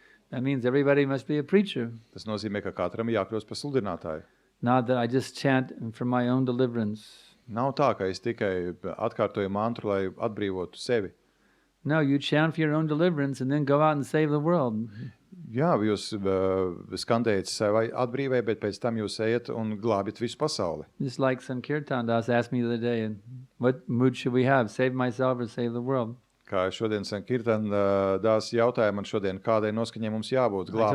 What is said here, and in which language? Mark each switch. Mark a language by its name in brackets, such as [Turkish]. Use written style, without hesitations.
[English] That means everybody must be a preacher. [Latvian] Tas nozīmē, ka katram jākļūst par sludinātāju. [English] Not that I just chant for my own deliverance. [Latvian] Nav tā, ka es tikai atkārtoju mantru, lai atbrīvotu sevi. [English] No, you chant for your own deliverance and then go out and save the world. [Latvian] Jā, jūs skandējat sevi atbrīvē, bet pēc tam jūs ejat un glābjat visu pasauli. [English] Just like Sankirtan Das asked me the other day, what mood should we have, save myself or save the world? [Latvian] Kā šodien Sankirtan dās jautāja man šodien, kādai noskaņai mums jābūt, glābt